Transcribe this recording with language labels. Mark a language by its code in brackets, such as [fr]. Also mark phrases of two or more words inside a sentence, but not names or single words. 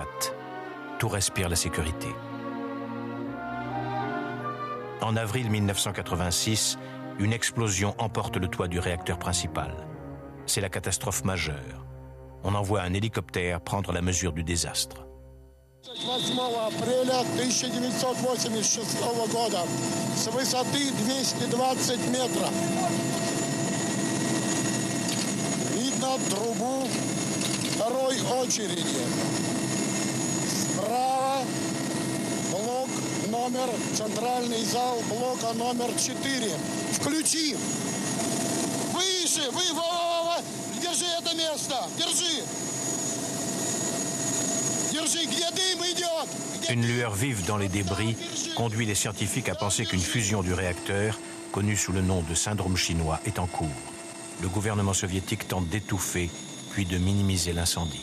[fr] Tout respire la sécurité. En avril 1986, une explosion emporte le toit du réacteur principal. C'est la catastrophe majeure. On envoie un hélicoptère prendre la mesure du désastre. [ru] 8 апреля 1986 года с высоты 220 метров. Видно трубу второй очереди. Справа блок номер, центральный зал блока номер 4. Включи. Выше, держи это место, держи. [fr] Une lueur vive dans les débris conduit les scientifiques à penser qu'une fusion du réacteur, connue sous le nom de syndrome chinois, est en cours. Le gouvernement soviétique tente d'étouffer, puis de minimiser l'incendie.